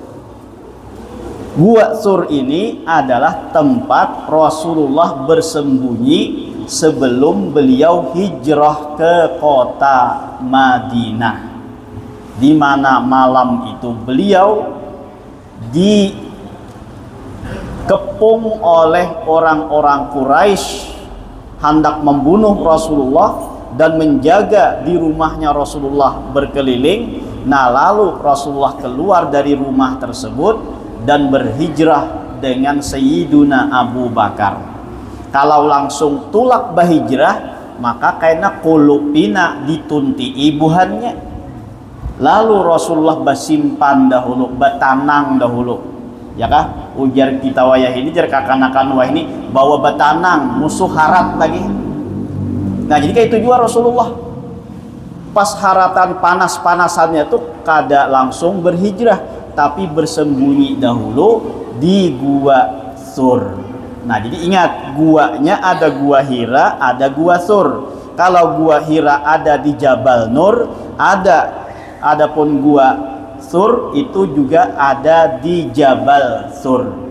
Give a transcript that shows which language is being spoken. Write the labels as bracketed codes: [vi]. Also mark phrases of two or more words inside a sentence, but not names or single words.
[id] Gua Sur ini adalah tempat Rasulullah bersembunyi sebelum beliau hijrah ke kota Madinah, di mana malam itu beliau dikepung oleh orang-orang Quraisy hendak membunuh Rasulullah dan menjaga di rumahnya Rasulullah berkeliling. Nah, lalu Rasulullah keluar dari rumah tersebut dan berhijrah dengan Sayyiduna Abu Bakar. [bjn] Kalau langsung tulak bahijrah, maka kaina kulupina ditunti ibuhannya. Lalu Rasulullah basimpan dahulu, batanang dahulu, ya kah? Ujar kita wayah ini, jar kakanakan wayah ini bawa batanang, musuh harat lagi. Nah, jadi kayak itu juga Rasulullah pas haratan panas-panasannya tuh kada langsung berhijrah, tapi bersembunyi dahulu di Gua Sur. [id] Nah, jadi ingat, guanya ada Gua Hira, ada Gua Sur. Kalau Gua Hira ada di Jabal Nur, adapun Gua Sur itu juga ada di Jabal Sur.